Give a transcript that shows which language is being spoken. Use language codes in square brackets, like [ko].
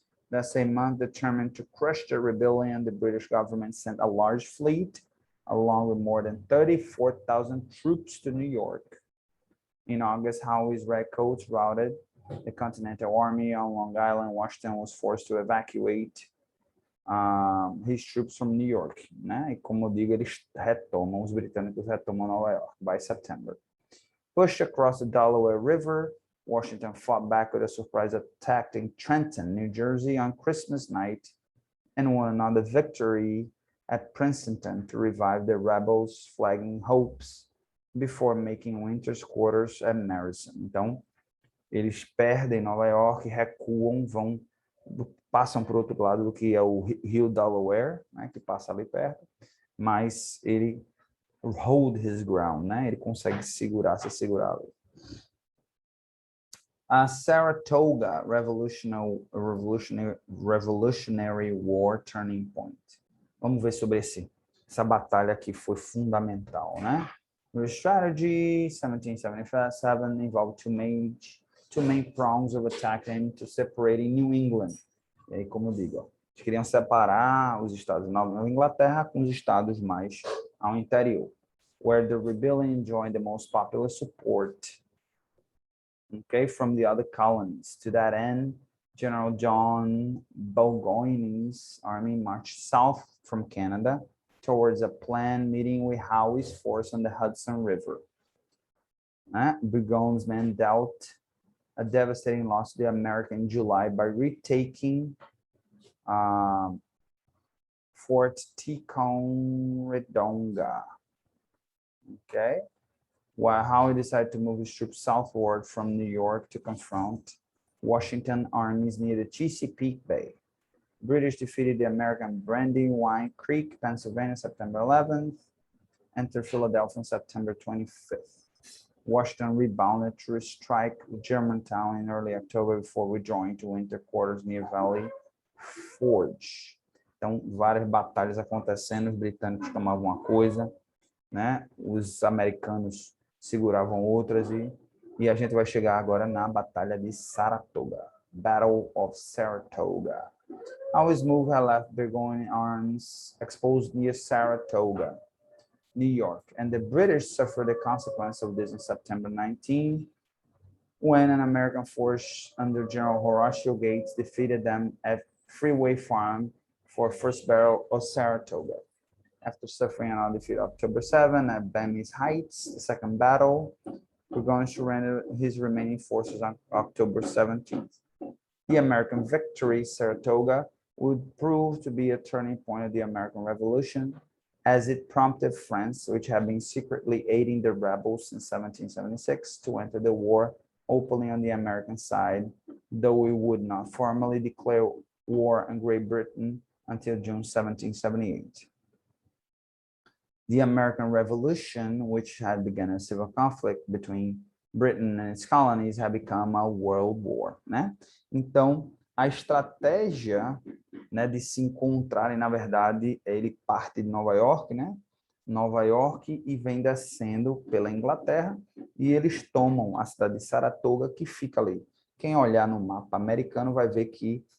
[en] That same month, determined to crush the rebellion, the British government sent a large fleet, along with more than 34,000 troops to New York. In August, Howe's redcoats routed the Continental Army on Long Island. Washington was forced to evacuate his troops from New York, né? [pt] E como eu digo, eles retomam, os britânicos retomam Nova York [en] by September. Pushed across the Delaware River, Washington fought back with a surprise attack in Trenton, New Jersey on Christmas night, and won another victory at Princeton to revive the rebels' flagging hopes before making winter's quarters at Madison. [pt] Então, eles perdem Nova York, recuam, passam para o outro lado do que é o Rio Delaware, né, que passa ali perto, mas ele [en] hold his ground, [pt] né? Ele consegue se segurar ali. [en] A Saratoga Revolutionary War Turning Point. [pt] Vamos ver sobre essa batalha que foi fundamental, né? [en] The strategy, 1777, involved two main prongs of attack aimed to separating New England. [pt] E aí, como eu digo, eles queriam separar os estados da Nova Inglaterra com os estados mais ao interior, [en] where the rebellion enjoyed the most popular support, okay, from the other colonies. To that end, General John Burgoyne's army marched south from Canada towards a planned meeting with Howe's force on the Hudson River. Burgoyne's men dealt a devastating loss to the Americans in July by retaking Fort Ticonderoga. Okay, while Howe decided to move his troops southward from New York to confront Washington armies near the Chesapeake Bay. British defeated the American Brandywine Creek, Pennsylvania, September 11th, entered Philadelphia on September 25th. Washington rebounded to strike Germantown in early October before withdrawing to winter quarters near Valley Forge. [pt] Então, várias batalhas acontecendo, os britânicos tomavam uma coisa, né? Os americanos seguravam outras e a gente vai chegar agora na Batalha de Saratoga. [en] Battle of Saratoga. Howe's move had left Burgoyne arms exposed near Saratoga, New York, and the British suffered the consequence of this on September 19, when an American force under General Horatio Gates defeated them at Freeway Farm for first battle of Saratoga. After suffering another defeat October 7 at Bamy's Heights, the second battle, Burgoyne surrendered his remaining forces on October 17th. The American victory, Saratoga, would prove to be a turning point of the American Revolution, as it prompted France, which had been secretly aiding the rebels since 1776, to enter the war openly on the American side, though it would not formally declare war on Great Britain until June 1778. The American Revolution, which had begun a civil conflict between Britain and its colonies, had become a world war, né? [pt] Então, a estratégia, né, de se encontrarem, na verdade, ele parte de Nova York, né? Nova York e vem descendo pela Inglaterra e eles tomam a cidade de Saratoga, que fica ali. Quem olhar no mapa americano vai ver que